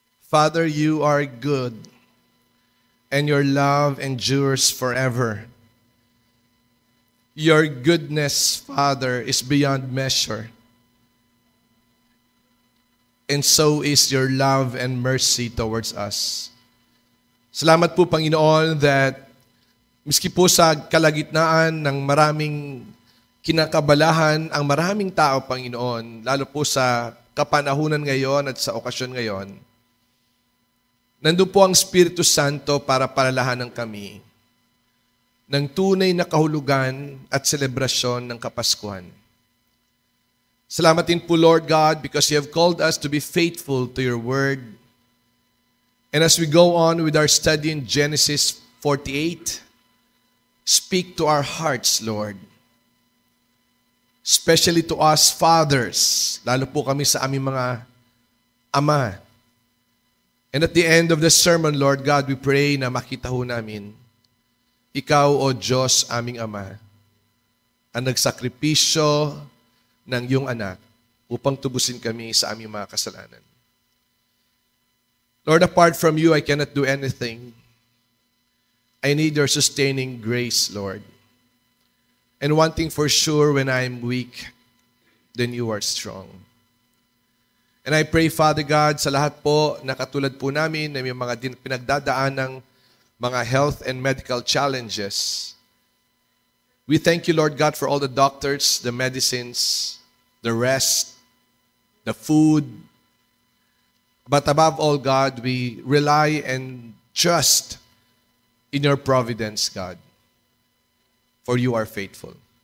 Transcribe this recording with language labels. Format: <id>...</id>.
<en>Father, you are good, and your love endures forever. Your goodness, Father, is beyond measure. And so is your love and mercy towards us.</en> <tl>Salamat po, Panginoon, that miski po sa kalagitnaan ng maraming kinakabalahan ang maraming tao, Panginoon, lalo po sa kapanahunan ngayon at sa okasyon ngayon, nandun po ang Espiritu Santo para palalahanan kami ng tunay na kahulugan at selebrasyon ng Kapaskuhan. Salamat din po,</tl> <en>Lord God, because you have called us to be faithful to your word. And as we go on with our study in Genesis 48, speak to our hearts, Lord. Especially to us fathers,</en> <tl>lalo po kami sa aming mga ama.</tl> <en>And at the end of the sermon, Lord God, we pray</en> <tl>na makita ho namin, Ikaw, O Diyos, aming Ama, ang nagsakripisyo ng iyong anak upang tubusin kami sa aming mga kasalanan.</tl> <en>Lord, apart from you, I cannot do anything. I need your sustaining grace, Lord. And one thing for sure, when I'm weak, then you are strong. And I pray, Father God,</en> <tl>sa lahat po na katulad po namin na may mga pinagdadaan ng mga</tl> <en>health and medical challenges. We thank you, Lord God, for all the doctors, the medicines, the rest, the food. But above all, God, we rely and trust in your providence, God. For you are faithful.</en>